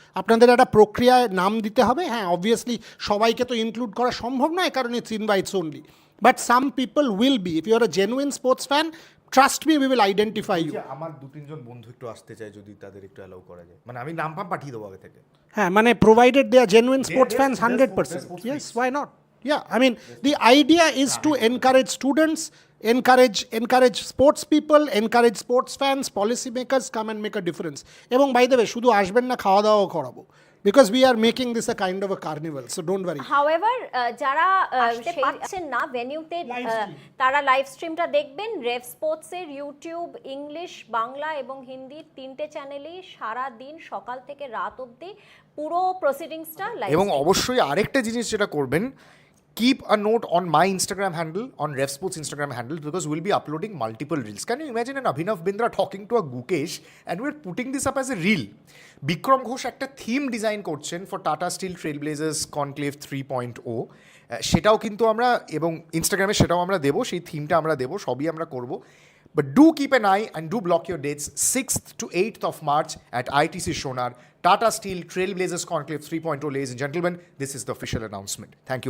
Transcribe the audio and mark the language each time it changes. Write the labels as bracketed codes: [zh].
[bn] আপনাদের একটা প্রক্রিয়ায় নাম দিতে হবে। হ্যাঁ, অবভিয়াসলি সবাইকে তো ইনক্লুড করা সম্ভব নয়, কারণ [en] It's invites only, but some people will be. If you are a genuine sports fan, trust me, we will identify you. [bn] আমার 2-3 জন বন্ধু একটু আসতে চায়, যদি তাদের একটু অ্যালাউ করা যায়, মানে আমি নাম পাঠিয়ে দেবো আগে থেকে। হ্যাঁ, মানে [en] provided they are genuine sports fans, 100%. Yes, why not? Yeah, I mean, the idea is to encourage students, encourage sports people, encourage sports fans, policy makers, come and make a difference. এবং by the way, [bn] শুধু আসবেন না, খাওয়া দাওয়াও করাবো, [en] because we are making this a kind of a carnival, so don't worry. [bn] However, যারা আসতে পারছেন না ভেনিউতে, তারা লাইভ স্ট্রিমটা দেখবেন রেভ স্পোর্টসের ইউটিউব, ইংলিশ, বাংলা এবং হিন্দি 3টে চ্যানেলেই সারা দিন সকাল থেকে রাত অবধি পুরো প্রসিডিংসটা লাইভ। এবং অবশ্যই আরেকটা জিনিস যেটা করবেন, [en] keep a note on my Instagram handle, on Rev Sports Instagram handle, because we'll be uploading multiple reels. Can you imagine an Abhinav Bindra talking to a Gukesh and we're putting this up as a reel? [bn] Bikram Ghosh একটা theme design করছেন for tata still ট্রেলব্লেজার্স conclave 3.0, সেটাও কিন্তু আমরা, এবং ইনস্টাগ্রামে সেটাও আমরা দেবো, সেই থিমটা আমরা দেবো, সবই আমরা করবো। [en] But do keep an eye and do block your dates, 6th to 8th of March at ITC Shonar, Tata Steel Trailblazers Conclave 3.0. Ladies and gentlemen, this is the official announcement. Thank you for